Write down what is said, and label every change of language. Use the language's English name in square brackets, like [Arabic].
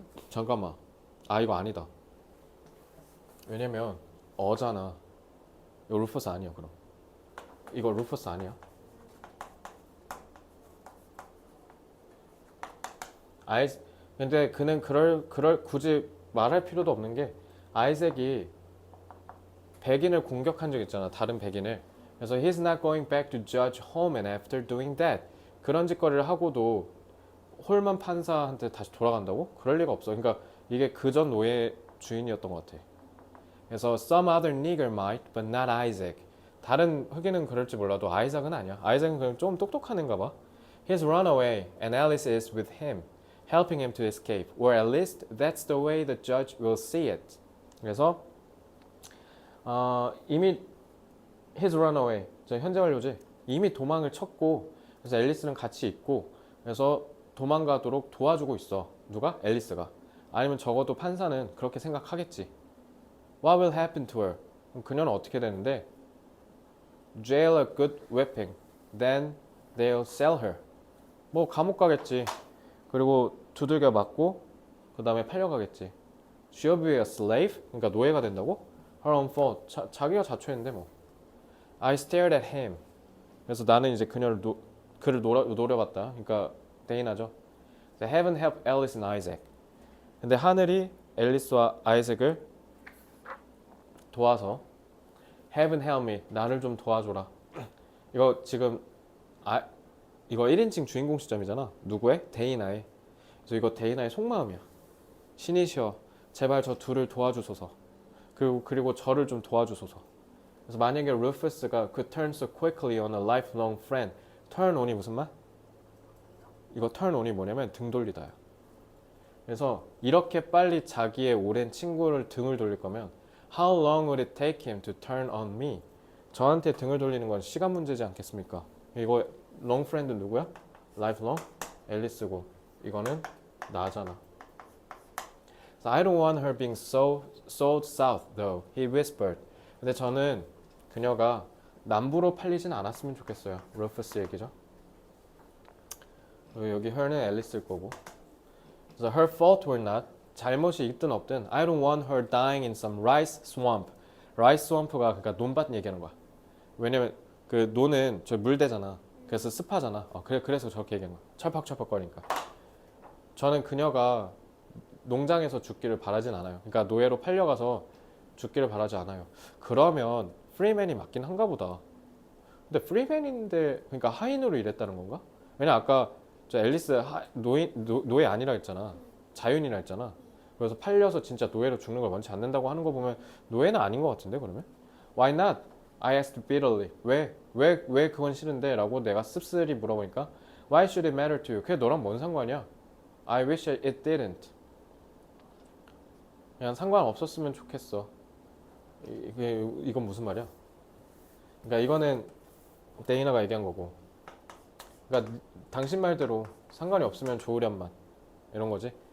[Korean] 잠깐만. 이거 아니다. 왜냐면 어잖아. 이거 루퍼스 아니야 그럼. 이거 루퍼스 아니야. 근데 그는 굳이 말할 필요도 없는 게 아이작이 백인을 공격한 적 있잖아. 다른 백인을. [English] 그래서 he's not going back to judge Holman after doing that. [Korean] 그런 짓거리를 하고도 홀만 판사한테 다시 돌아간다고? 그럴 리가 없어. 그러니까 이게 그전 노예 주인이었던 것 같아. [English] 그래서 some other nigger might, but not Isaac. [Korean] 다른 흑인은 그럴지 몰라도 아이작은 아니야. 아이작은 그냥 좀 똑똑한 애인가 봐. [English] He's run away and Alice is with him, helping him to escape. Or at least that's the way the judge will see it. [Korean] 그래서 이미 [English] he's run away. [Korean] 저 현재 완료지. 이미 도망을 쳤고 그래서 앨리스는 같이 있고 그래서 도망가도록 도와주고 있어. 누가? 앨리스가. 아니면 적어도 판사는 그렇게 생각하겠지. [English] What will happen to her? [Korean] 그럼 그녀는 어떻게 되는데? [English] Jail a good whipping. Then they'll sell her. [Korean] 뭐 감옥 가겠지. 그리고 두들겨 맞고 그 다음에 팔려가겠지. [English] She'll be a slave? [Korean] 그러니까 노예가 된다고? [English] Her own fault. [Korean] 자기가 자초했는데 뭐. [English] I stared at him. [Korean] 그래서 나는 이제 그를 노려봤다. 그러니까 데이나죠. [English] Heaven help Alice and Isaac. [Korean] 근데 하늘이 앨리스와 아이작을 도와서 [English] Heaven help me. [Korean] 나를 좀 도와줘라. 이거 지금 이거 1인칭 주인공 시점이잖아. 누구의? 데이나의. 그래서 이거 데이나의 속마음이야. 신이시여 제발 저 둘을 도와주소서. 그리고 저를 좀 도와주소서. 그래서 만약에 루퍼스가 [English] could turn so quickly on a lifelong friend. [Korean] turn on이 무슨 말? 이거 turn on이 뭐냐면 등 돌리다야. 그래서 이렇게 빨리 자기의 오랜 친구를 등을 돌릴 거면 [English] How long would it take him to turn on me? [Korean] 저한테 등을 돌리는 건 시간 문제지 않겠습니까? 이거 long friend 누구야? [English] lifelong? [Korean] 앨리스고 이거는 나잖아. [English] So I don't want her being sold south though. He whispered. [Korean] 근데 저는 그녀가 남부로 팔리진 않았으면 좋겠어요. 루퍼스 얘기죠. 여기 her는 앨리스일 거고. [English] 그래서 her fault or not. [Korean] 잘못이 있든 없든 [English] I don't want her dying in some rice swamp. [Korean] rice swamp가 그러니까 논밭 얘기하는 거야. 왜냐면 그 논은 저 물대잖아. 그래서 습하잖아. 그래서 저렇게 얘기한 거야. 철퍽철퍽거리니까. 저는 그녀가 농장에서 죽기를 바라진 않아요. 그러니까 노예로 팔려가서 죽기를 바라지 않아요. 그러면 프리맨이 맞긴 한가 보다. 근데 프리맨인데 그러니까 하인으로 일했다는 건가? 왜냐 아까 저 앨리스 노예 아니라 했잖아. 자윤이라 했잖아. 그래서 팔려서 진짜 노예로 죽는 걸 원치 않는다고 하는 거 보면 노예는 아닌 것 같은데 그러면? [English] Why not? I asked bitterly. [Korean] 왜 그건 싫은데? 라고 내가 씁쓸히 물어보니까 [English] Why should it matter to you? [Korean] 그게 너랑 뭔 상관이야? [English] I wish it didn't. [Korean] 그냥 상관없었으면 좋겠어. 이건 무슨 말이야? 그러니까 이거는 데이나가 얘기한 거고. 그러니까 당신 말대로 상관이 없으면 좋으련만 이런 거지.